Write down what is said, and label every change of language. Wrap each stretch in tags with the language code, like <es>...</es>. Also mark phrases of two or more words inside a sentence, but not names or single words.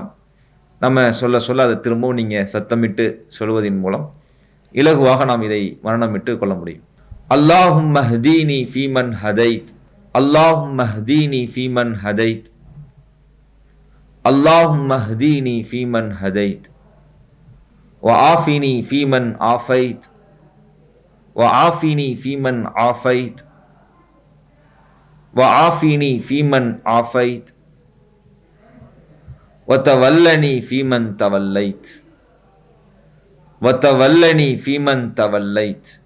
<ta>நம்ம சொல்ல சொல்ல அதை திரும்பவும் நீங்கள் சத்தமிட்டு சொல்வதன் மூலம் இலகுவாக நாம் இதை மரணமிட்டு கொள்ள முடியும்.</ta> <ar>اللهم اهدني فيمن هديت. اللهم اهدني فيمن هديت. اللهم اهدني فيمن هديت. وعافني فيمن عافيت. وعافني فيمن عافيت. وعافني فيمن عافيت. وتولني فيمن توليت. وتولني فيمن توليت.</ar>